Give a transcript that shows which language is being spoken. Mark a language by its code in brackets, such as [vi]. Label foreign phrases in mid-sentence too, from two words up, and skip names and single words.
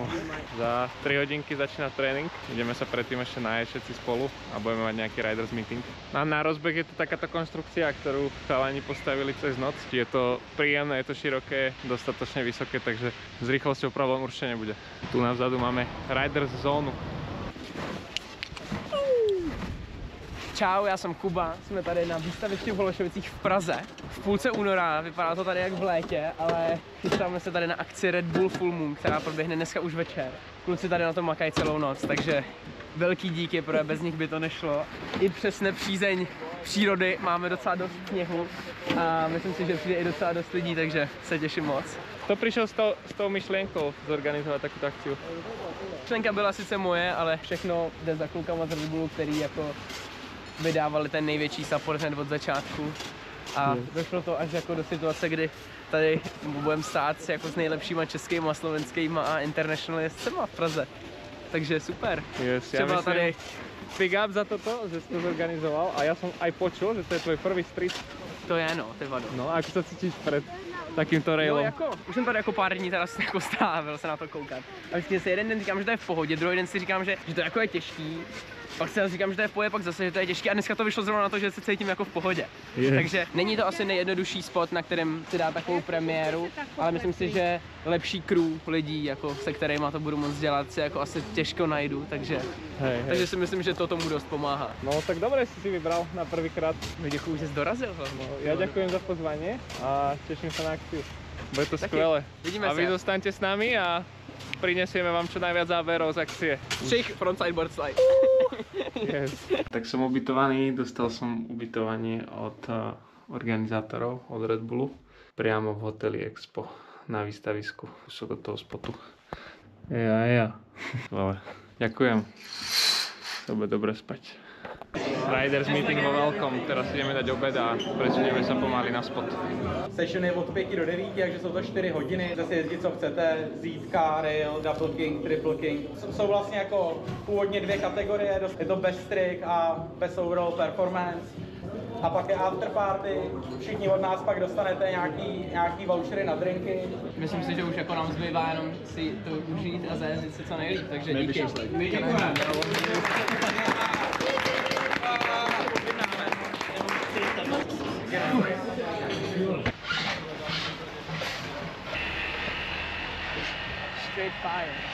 [sk] Za 3 hodinky začína tréning. Ideme sa predtým ešte nájsť všetci spolu a budeme mať nejaký [en] riders meeting. [sk] Na rozbeh je to takáto konštrukcia, ktorú chalani postavili cez noc. Je to príjemné, je to široké, dostatočne vysoké, takže s rýchlosťou problém určite nebude. Tu na vzadu máme riders zónu. [cs] Čau, já jsem Kuba, jsme tady na výstavišti v Holešovicích v Praze. V půlce února, vypadá to tady jak v létě, ale chystáme se tady na akci Red Bull Full Moon, která proběhne dneska už večer. Kluci tady na tom makají celou noc, takže velký díky, protože bez nich by to nešlo. I přes nepřízeň přírody máme docela dost sněhu a myslím si, že přijde i docela dost lidí, takže se těším moc. [sk] Kto prišiel s tou myšlienkou zorganizovať takúto akciu? [cs] Myšlenka byla sice moje, ale všechno jde za klukama z Red Bullu, který jako vydávali ten největší support hned od začátku a došlo to až jako do situace, kdy tady budeme stát jako s nejlepšíma českýma, slovenskýma a international jezdcema v Praze. Takže super. [sk] Yes, ja myslím, tady [en] big up [sk] za toto, že si to zorganizoval a ja som aj počul, že to je tvoj prvý street. [cs] To je no, ty vado. [sk] No a ako sa cítiš pred takýmto railom? No [cs] jako, už jsem tady jako pár dní teraz jako strávil se na to koukat. A vždycky si jeden den říkám, že to je v pohodě, druhý den si říkám, že to jako je těžký. Pak si říkám, že to je v pohodě, pak zase, že to je těžký a dneska to vyšlo zrovna na to, že se cítím jako v pohodě. [en] Yes. [cs] Takže není to asi nejjednodušší spot, na kterém si dá takovou premiéru, ale myslím si, že lepší crew lidí, jako se kterými to budu moc dělat, si jako asi těžko najdu, takže si myslím, že to tomu dost pomáhá. [sk] No tak dobre si vybral na prvýkrát. [cs] Děkuju, že jsi dorazil hlavně. [sk] Ja ďakujem za pozvanie a teším sa na akciu. Bude to skvelé. Vidíme a vy sa. zostaňte s nami a prinesieme vám čo najviac záberov z akcie. [en] Všich frontside board slide. Yes. [sk] Tak som ubytovaný, dostal som ubytovanie od organizátorov, od Red Bullu, priamo v hoteli Expo na výstavisku, sú do toho spotu. Ja. Ale ďakujem. To bude dobre spať. [en] Riders meeting [sk] vo veľkom, teraz ideme dať obed a presunieme sa pomaly na spot. [cs] Session je od 5 do 9, takže jsou to 4 hodiny. Zase jezdit, co chcete, zít rail, [en] double king, triple king. [cs] Jsou vlastně jako původně 2 kategorie, je to [en] best trick [cs] a [en] best overall performance. [cs] A pak je [en] after party, [cs] všichni od nás pak dostanete nějaký vouchery na drinky. Myslím si, že už jako nám zbývá jenom si to užít a zajezdit se co nejlíp, takže díky. Děkujeme. [en] Straight fire.